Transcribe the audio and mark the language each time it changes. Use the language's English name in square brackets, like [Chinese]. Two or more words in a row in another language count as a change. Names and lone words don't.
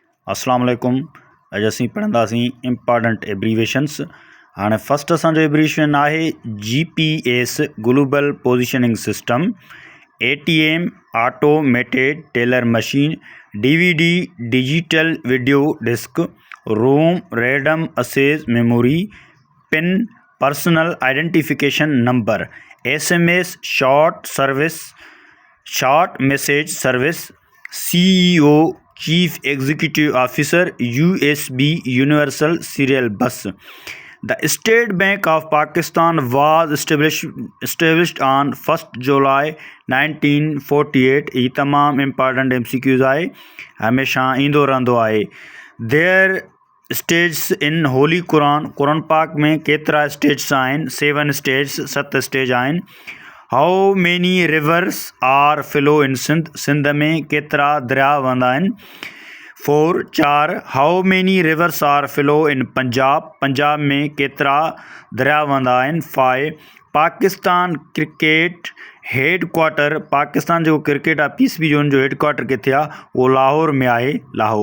[Arabic] السلام عليكم. [Sindhi] अॼु असीं पढ़ंदासीं [English] important abbreviations. हाणे फस्ट असांजो एब्रीवेशन आहे GPS Global Positioning System, ATM Automated Teller Machine, DVD Digital Video Disc, ROM Random Access Memory, PIN Personal Identification Number, SMS Short Message Service, CEO Chief Executive Officer, USB Universal Serial Bus. The State Bank of Pakistan was established on 1st July 1948. [Sindhi] ये तमाम इम्पॉर्टेंट MCQs आहे, हमेशा ईंदो रहंदो आहे। [English] There states in Holy Quran [Sindhi] पाक में केतिरा स्टेट्स आहिनि? 7 स्टेट्स, 7 स्टेज आहिनि। [English] How many rivers are flow in Sindh? [Sindhi] सिंध में केतिरा दरिया वहंदा आहिनि? [English] 4 How many rivers are flow in पंजाब? [Sindhi] पंजाब में केतिरा दरिया वहंदा आहिनि? 5 पाकिस्तान [English] cricket head quarter, [Sindhi] पाकिस्तान जो क्रिकेट आहे PCB जो, हुनजो [English] head quarter [Sindhi] किथे आहे? उहो लाहौर में आहे, लाहौर।